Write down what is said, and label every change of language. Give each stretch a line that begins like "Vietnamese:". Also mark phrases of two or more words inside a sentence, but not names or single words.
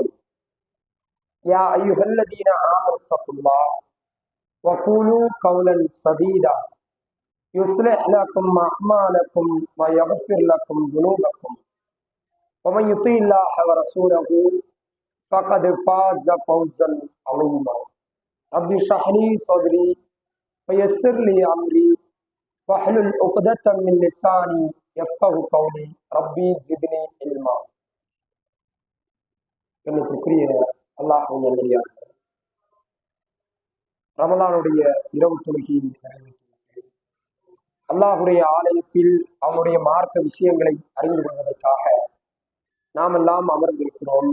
Arabic: يا أيها الذين آمنوا اتقوا الله وقولوا قولا سديدا يصلح لكم أعمالكم ويغفر لكم ذنوبكم ومن يطع الله ورسوله فقد فاز فوزا عظيما. رب اشرح لي صدري ويسر لي أمري واحلل عقدة من لساني يفقهوا قولي ربي زدني علما.
Tamil: கண்ணியத்திற்குரிய அல்லாஹ்வின் நல்லடியார்களே, ரமலானுடைய இரவு தொழுகையை நிறைவேற்றிவிட்டு அல்லாஹுடைய ஆலயத்தில் அவனுடைய மார்க்க விஷயங்களை அறிந்து கொள்வதற்காக நாம் எல்லாம் அமர்ந்திருக்கிறோம்.